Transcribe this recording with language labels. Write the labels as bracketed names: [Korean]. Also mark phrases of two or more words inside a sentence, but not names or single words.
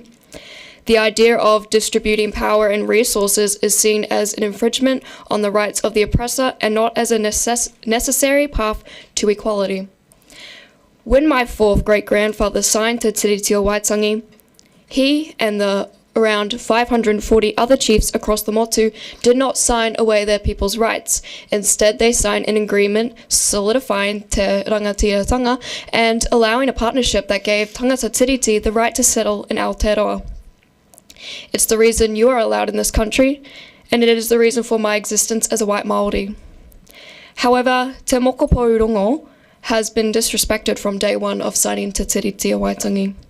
[English] The idea of distributing power and resources is seen as an infringement on the rights of the oppressor and not as a necessary path to equality. When my fourth great-grandfather signed Te Tiriti o Waitangi, he and the around 540 other chiefs across the motu did not sign away their people's rights. Instead, they signed an agreement solidifying [Māori] te rangatiratanga [English] and allowing a partnership that gave [Māori] tangata tiriti [English] the right to settle in Aotearoa. It's the reason you are allowed in this country, and it is the reason for my existence as a white Māori. However, Te Mokopou Rongo has been disrespected from day one of signing Te Tiriti o Waitangi.